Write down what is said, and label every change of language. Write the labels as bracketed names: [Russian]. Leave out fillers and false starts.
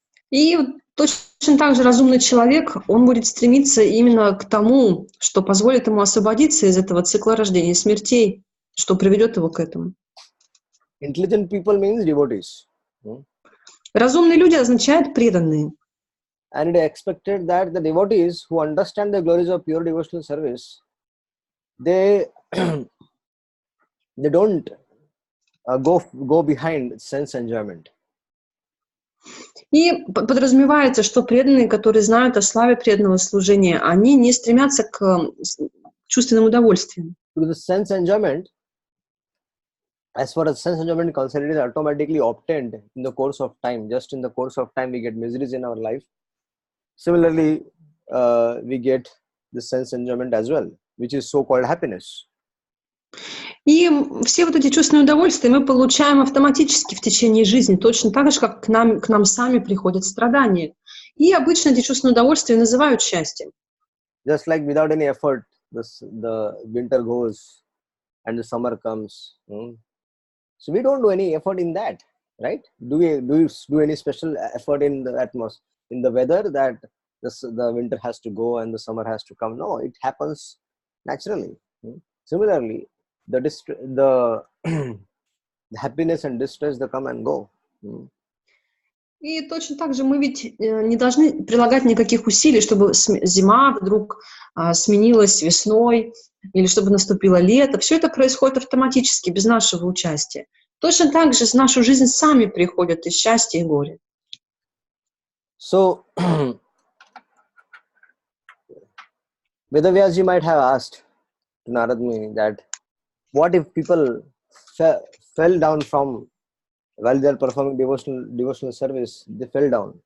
[Russian] И вот точно так же разумный человек, он будет стремиться именно к тому, что позволит ему освободиться из этого цикла рождения и смертей, что приведет его к этому. [English] Intelligent people means devotees. [Russian] Разумные люди означают преданные. [English] And it is expected that the devotees who understand the glories of pure devotional service, they don't go behind sense enjoyment. [Russian] И подразумевается, что преданные, которые знают о славе преданного служения, они не стремятся к чувственным удовольствиям. [English] Because the sense enjoyment, as far as sense enjoyment is concerned, it is automatically obtained in the course of time. Just in the course of time, we get miseries in our life. Similarly, we get the sense enjoyment as well, which is so-called happiness. [Russian] И все вот эти чувственные удовольствия мы получаем автоматически в течение жизни, точно так же, как к нам сами приходят страдания. И обычно эти чувственные удовольствия называют счастьем. [English] Just like without any effort, the winter goes and the summer comes. So we don't do any effort in that, right? Do we do any special effort in the atmosphere, in the weather, that the winter has to go and the summer has to come? No, it happens naturally. Similarly, the happiness and distress, they come and go. [Russian] И точно так же мы ведь не должны прилагать никаких усилий, чтобы зима вдруг сменилась весной или чтобы наступило лето. Все это происходит автоматически, без нашего участия. Точно так же в нашу жизнь сами приходят и счастье, и горе. [English] So, Vedavyasji might have asked to Narada Muni that, what if people fell down from, while they are performing devotional service, they fell down?